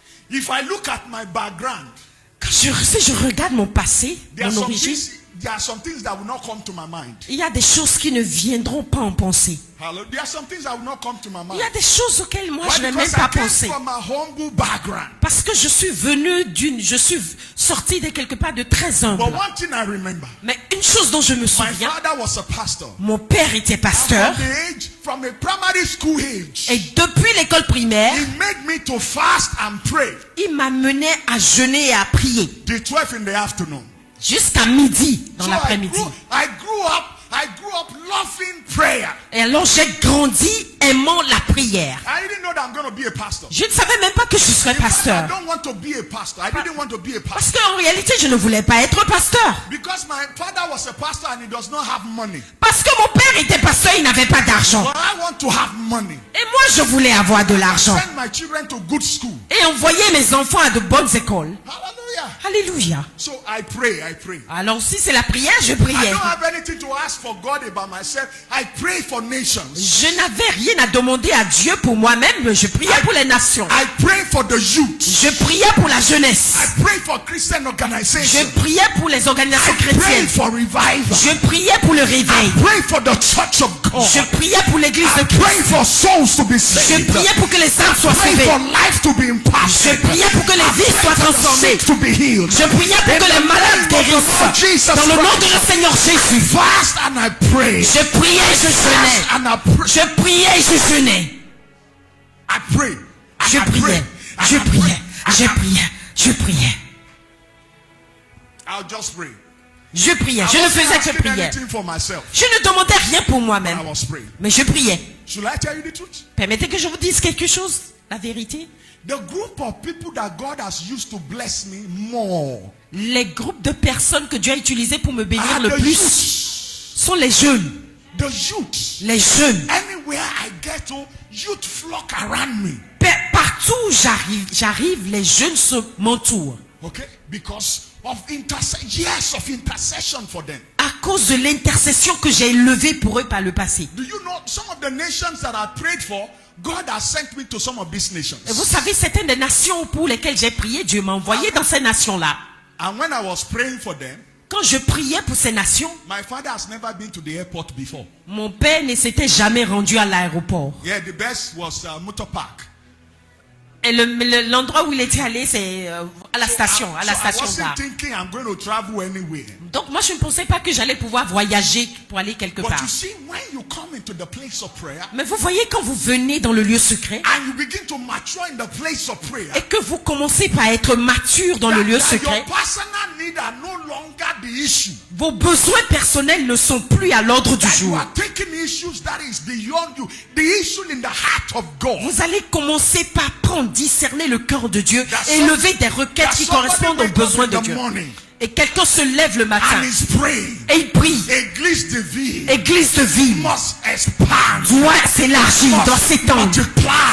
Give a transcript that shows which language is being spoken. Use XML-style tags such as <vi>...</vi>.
<en>If I look at my background,</en> <fr>Si je regarde mon passé,</fr> <en>there</en> <fr>mon origine,</fr> <en>are some things that will not come to my mind.</en> <fr>il y a des choses qui ne viendront pas en pensée.</fr> <en>Hello? There are some things that will not come to my</en> <fr>Il</fr> <en>mind.</en> <fr>y a des choses auxquelles moi</fr> <en>Why?</en> <fr>je ne vais même</fr> <en>Because</en> <fr>pas</fr> <en>I came</en> <fr>penser.</fr> <en>from a humble background.</en> <fr>Parce que je suis sorti de quelque part de très humble.</fr> <en>But one thing I remember,</en> <fr>Mais une chose dont je me</fr> <en>my</en> <fr>souviens,</fr> <en>father was a pastor.</en> <fr>mon père était pasteur.</fr> <en>From a primary school age,</en> <fr>Et depuis l'école primaire,</fr> <en>he made me to fast and pray</en> <fr>il m'a mené à jeûner et à prier.</fr> <en>till 12 in the afternoon.</en> <fr>Jusqu'à midi, dans</fr> <en>So</en> <fr>l'après-midi.</fr> <en>I grew up loving prayer.</en> <fr>Et alors j'ai grandi aimant la prière.</fr> <en>I didn't know that I'm going to be a pastor.</en> <fr>Je ne savais même pas que je serais</fr> <en>In fact, I</en> <fr>pasteur.</fr> <en>don't want to be a pastor. I didn't want to be a</en> <fr>Parce</fr> <en>pastor.</en> <fr>qu'en réalité, je ne voulais pas être pasteur.</fr> <en>Because my father was a pastor and he does not have money.</en> <fr>Parce que mon père était pasteur, il n'avait pas d'argent.</fr> <en>But I want to have money.</en> <fr>Et moi, je voulais avoir de l'argent.</fr> <en>Send my children to good school.</en> <fr>Et envoyer mes enfants à de bonnes écoles.</fr> <en>Hallelujah.</en> <fr>Alléluia.</fr> <en>So I pray.</en> <fr>Alors si c'est la prière, je</fr> <en>I</en> <fr>priais.</fr> <en>don't have anything to ask for God about myself. I pray for nations.</en> <fr>Je n'avais rien à demander à Dieu pour moi-même. Je priais pour les nations.</fr> <en>I pray for the youth.</en> <fr>Je priais pour la jeunesse.</fr> <en>I pray for Christian organizations.</en> <fr>Je priais pour les organisations</fr> <en>I pray</en> <fr>chrétiennes.</fr> <en>for revival.</en> <fr>Je priais pour le réveil.</fr> <en>I pray for the church of God.</en> <fr>Je priais pour l'église de</fr> <en>I</en> <fr>Christ.</fr> <en>pray for souls to be</en> <fr>Je</fr> <en>saved.</en> <fr>priais pour que les âmes soient</fr> <en>I pray</en> <fr>sauvées.</fr> <en>for life to be</en> <fr>Je</fr> <en>impacted.</en> <fr>priais pour que les vies soient transformées.</fr> <en>Sick to be healed.</en> <fr>Je priais pour que les malades guérissent. Dans le nom de le Seigneur Jésus.</fr> <en>Fast and I pray.</en> <fr>Je priais, je jeûnais.</fr> <en>Fast and I pray.</en> <fr>Je priais, je jeûnais.</fr> <en>I pray. And</en> <fr>Je</fr> <en>I</en> <fr>priais.</fr> <en>pray.</en> <fr>Je priais. Je priais. Je priais.</fr> <en>I'll just pray.</en> <fr>Je priais.</fr> <en>I</en> <fr>Je ne</fr> <en>wasn't</en> <fr>faisais que</fr> <en>asking</en> <fr>prier.</fr> <en>anything for myself.</en> <fr>Je ne demandais rien pour moi-même.</fr> <en>I was praying.</en> <fr>Mais je priais.</fr> <en>Should I tell you the truth?</en> <fr>Permettez que je vous dise quelque chose. La vérité.</fr> <en>The group of people that God has used to bless me more</en> <fr>Les groupes de personnes que Dieu a utilisés pour me bénir</fr> <en>are</en> <fr>le</fr> <en>the</en> <fr>plus</fr> <en>youth.</en> <fr>sont les jeunes.</fr> <en>The youth.</en> <fr>Les jeunes.</fr> <en>Anywhere I get to, youth flock around me.</en> <fr>Partout où j'arrive, les jeunes m'entourent.</fr> <en>Okay? Because of years of intercession for them.</en> <fr>À cause de l'intercession que j'ai élevée pour eux par le passé.</fr> <en>Do you know some of the nations that I prayed for, God has sent me to some of these nations.</en> <fr>Et vous savez, certaines des nations pour lesquelles j'ai prié, Dieu m'a envoyé dans ces nations-là.</fr> <en>And when I was praying for them,</en> <fr>Quand je priais pour ces nations,</fr> <en>my father has never been to the airport before.</en> <fr>mon père ne s'était jamais rendu à l'aéroport.</fr> <en>Yeah, the best was Motor Park.</en> <fr>Et l'endroit où il était allé, c'est à la station,</fr> <en>I wasn't</en> <fr>gare.</fr> <en>thinking I'm going to travel anywhere.</en> <fr>Donc moi, je ne pensais pas que j'allais pouvoir voyager pour aller quelque</fr> <en>But</en> <fr>part.</fr> <en>you see, when you come into the place of prayer</en> <fr>Mais vous voyez, quand vous venez dans le lieu secret</fr> <en>and you begin to mature in the place of prayer,</en> <fr>et que vous commencez par être mature dans le lieu</fr> <en>that</en> <fr>secret,</fr> <en>your personal needs are no longer the issue.</en> <fr>vos besoins personnels ne sont plus à l'ordre du</fr> <en>That you</en> <fr>jour.</fr> <en>are taking issues that is beyond you. The issue in the heart of God.</en> <fr>Vous allez commencer par prendre, discerner le cœur de Dieu et</fr> <en>some-</en> <fr>lever des requêtes</fr> <en>that</en> <fr>qui</fr> <en>somebody</en> <fr>correspondent aux</fr> <en>wake up</en> <fr>besoins</fr> <en>in</en> <fr>de</fr> <en>the</en> <fr>Dieu.</fr> <en>morning</en> <fr>Et quelqu'un se lève le matin</fr> <en>and is praying.</en> <fr>et il prie. Église de vie Église de vie</fr> <en>must expand,</en> <fr>doit s'élargir, doit s'étendre,</fr> <en>multiply,</en>